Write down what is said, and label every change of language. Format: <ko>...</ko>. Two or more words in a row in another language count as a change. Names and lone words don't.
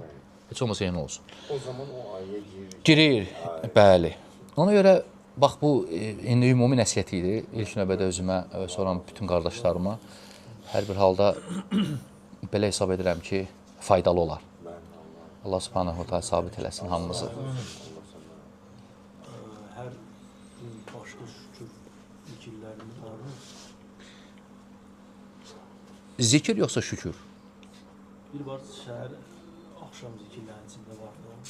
<az>Heç olmasa eyni olsun. O zaman o ayəyə girir. Bəli. Ona görə, bax bu, indi ümumi nəsiyyət idi. İlk növbədə özümə, sonra bütün qardaşlarıma. Hər bir halda belə hesab edirəm ki, faydalı olar.</az> <ar>الله سبحانه وتعالى</ar> <az>sabit eləsin hamımızı. Hər başqa şükür zikirlərimiz var. Zikir yoxsa şükür? Bir var şəhər axşam zikirlərinin içində var.</az>